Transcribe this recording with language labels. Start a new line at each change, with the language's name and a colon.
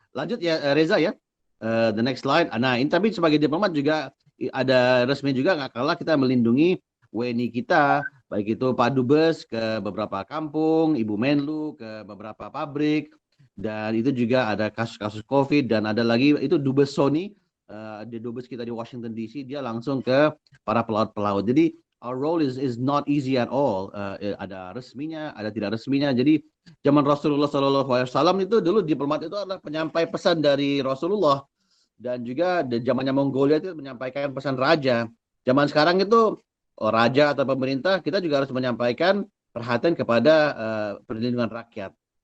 Indonesian: Lanjut ya Reza ya.
English: The next slide.
Indonesian: Nah, ini tapi sebagai diplomat juga ada resmi juga, nggak kalah kita melindungi WNI kita, baik itu Pak Dubes ke beberapa kampung, Ibu Menlu ke beberapa pabrik, dan itu juga ada kasus-kasus COVID, dan ada lagi itu Dubes Sony, di Dubes kita di Washington DC, dia langsung ke para pelaut-pelaut.
English: Jadi our role is not easy at all.
Indonesian: Ada resminya, ada tidak resminya. Jadi zaman Rasulullah SAW itu dulu diplomat itu adalah penyampai pesan dari Rasulullah, dan juga di zamannya Mongolia itu menyampaikan pesan raja. Zaman sekarang itu raja atau pemerintah, kita juga harus menyampaikan perhatian kepada perlindungan rakyat.